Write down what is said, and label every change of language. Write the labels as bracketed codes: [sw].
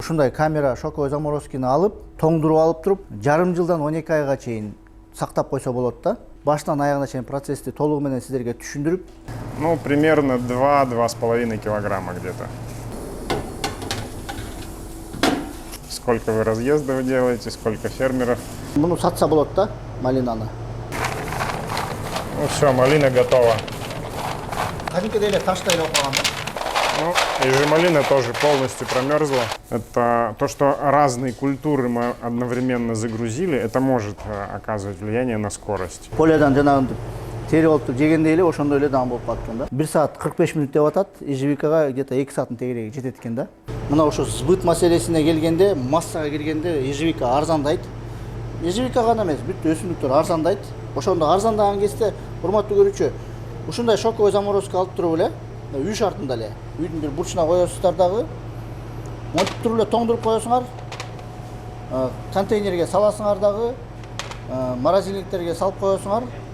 [ky] ушундай камера шоковой заморозкини алып, тоңдуруп алып туруп, жарым жылдан 12 айга чейин сактап койсо болот да. Башынан аягына чейин процессти толугу менен сиздерге түшүндүрүп. [ru] Ну, примерно 2-2,5 килограмма где-то. Сколько вы разъездов делаете, сколько фермеров? [ky] Муну сатса болот да, малинаны. [ru] Ну все, малина готова. [ky] Кадимкидей эле таштай болуп калган да. [ru] Ну, и же малина тоже полностью промерзла. Это то, что разные культуры мы одновременно загрузили, это может оказывать влияние на скорость. [ky] Полиядан жанагынтип терип алып жегенде эле ошондой эле даам болуп калат экен да. 1 саат 45 минут деп атат, ежевикага где-то 2 сааттын тегереги жетет экен да. Мына ошо сбыт маселесине келгенде, массага киргенде ежевика арзандайт. Ежевика гана эмес, бүт өсүмдүктөр арзандайт. Ошондо арзандаган кезде, урматтуу көрүүчү, ушундай шоковой заморозка алып туруп эле, үй шартында эле, үйдүн бир бурчуна коесуздар дагы, монтип туруп эле тоңдуруп коесуңар, контейнерге саласыңар дагы, морозильниктерге салып коесуңар.